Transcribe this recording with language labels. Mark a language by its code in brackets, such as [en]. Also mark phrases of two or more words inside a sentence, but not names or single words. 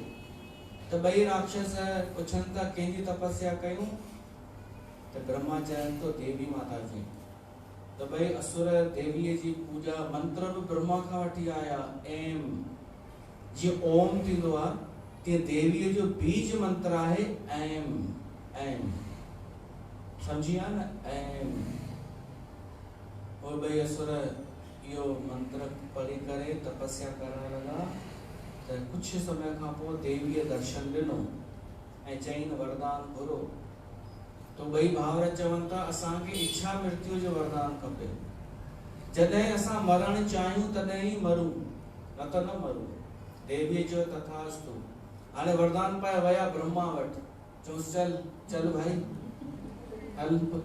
[sd] त ॿई राक्षस पुछनि था कंहिंजी तपस्या कयूं? त ब्रह्मा चवनि थो देवी माता जी। त ॿई असुर देवीअ जी पूजा मंत्र बि ब्रह्मा खां वठी आया। एम जीअं ओम थींदो आहे तीअं देवीअ जो बीज मंत्र आहे ऐम। ऐम समझी आ न? ऐम। और ॿई असुर इहो मंत्र पढ़ी करे तपस्या करण लॻा। त कुझु समय खां पोइ देवीअ दर्शन ॾिनो ऐं चईं वरदान घुरो। तो ॿई भाउर चवनि था असांखे इच्छा मृत्यु जो वरदान खपे। जॾहिं असां मरण चाहियूं तॾहिं ई मरूं, न त न मरूं। देवीअ चयो तथास्तु। हाणे वरदान पाए विया ब्रह्मा वटि। चयोसि चल भाई, हल, पुत्र, कर लड़ाई कर, चल भाई।